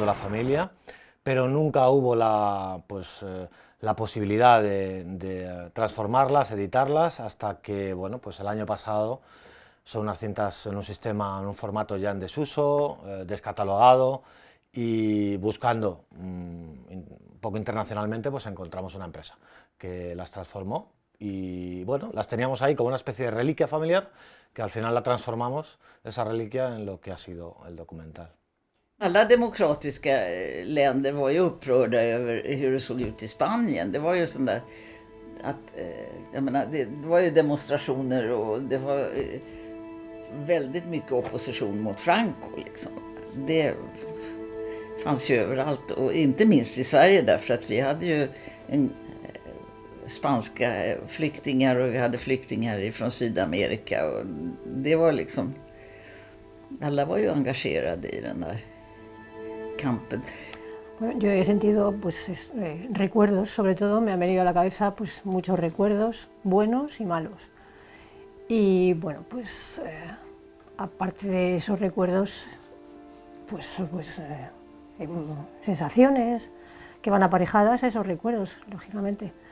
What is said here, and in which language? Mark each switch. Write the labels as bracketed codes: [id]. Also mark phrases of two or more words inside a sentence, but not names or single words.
[es] la familia, pero nunca hubo la posibilidad de transformarlas, editarlas, hasta que bueno, pues el año pasado son unas cintas en un sistema, en un formato ya en desuso, descatalogado, y buscando un poco internacionalmente, pues encontramos una empresa que las transformó y bueno, las teníamos ahí como una especie de reliquia familiar, que al final la transformamos, esa reliquia, en lo que ha sido el documental. [sv] Alla demokratiska länder var ju upprörda över hur det såg ut i Spanien. Det var ju sån där att, jag menar, det var ju demonstrationer och det var väldigt mycket opposition mot Franco liksom. Det fanns ju överallt, och inte minst i Sverige, därför att vi hade ju spanska flyktingar och vi hade flyktingar från Sydamerika, och det var liksom, alla var ju engagerade i den där campen. [es] Bueno, yo he sentido pues, recuerdos, sobre todo me han venido a la cabeza pues, muchos recuerdos buenos y malos. Y bueno, pues aparte de esos recuerdos, pues sensaciones que van aparejadas a esos recuerdos, lógicamente.